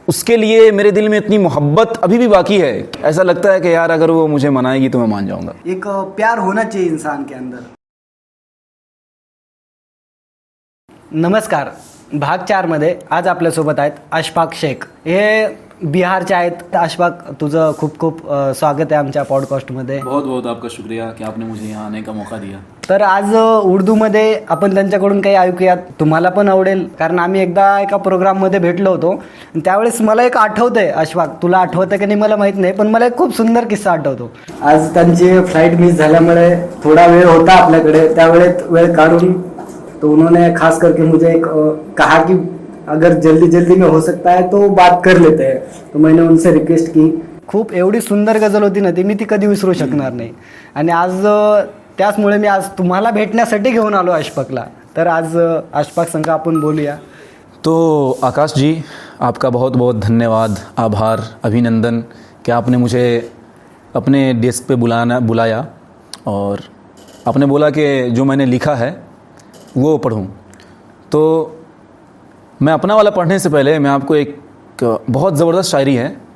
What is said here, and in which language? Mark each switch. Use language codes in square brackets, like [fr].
[hi] उसके लिए मेरे दिल में इतनी मोहब्बत अभी भी बाकी है। ऐसा लगता है कि यार अगर वो मुझे मनाएगी तो मैं मान जाऊंगा। एक प्यार होना चाहिए इंसान के अंदर। [mr] नमस्कार, भाग 4 मध्ये आज आपल्यासोबत आहेत अशफाक शेख, हे बिहारचे आहेत। अशफाक, तुझं खूप खूप स्वागत आहे आमच्या पॉडकास्टमध्ये। [hi] बहुत बहुत आपका शुक्रिया कि आपने मुझे यहाँ आने का मौका दिया। [mr] तर आज उर्दूमध्ये आपण त्यांच्याकडून काही ऐकूयात, तुम्हाला पण आवडेल, कारण आम्ही एकदा एका प्रोग्राममध्ये भेटलो होतो। त्यावेळेस मला एक आठवतंय, अशफाक तुला आठवतं की नाही मला माहीत नाही, पण मला एक खूप सुंदर किस्सा आठवतो। आज त्यांची फ्लाइट मिस झाल्यामुळे थोडा वेळ होता आपल्याकडे, त्यावेळेत वेळ काढून [hi] तो उन्होंने खास करके मुझे एक कहा कि अगर जल्दी जल्दी में हो सकता है तो बात कर लेते हैं। तो मैंने उनसे रिक्वेस्ट की। [mr] खूप एवढी सुंदर गजल होती ना ती, मी ती कधी विसरू शकणार नाही। आणि आज त्याचमुळे मी आज तुम्हाला भेटण्यासाठी घेऊन आलो अशफाकला। तर आज अशफाक संग आपण बोलूया। [hi] तो आकाश जी, आपका बहुत बहुत धन्यवाद, आभार, अभिनंदन कि आपने मुझे अपने डेस्क पे बुलाया और आपने बोला कि जो मैंने लिखा है वो पढ़ूं। तो मैं अपना वाला पढ़ने से पहले मैं आपको एक बहुत ज़बरदस्त शायरी है।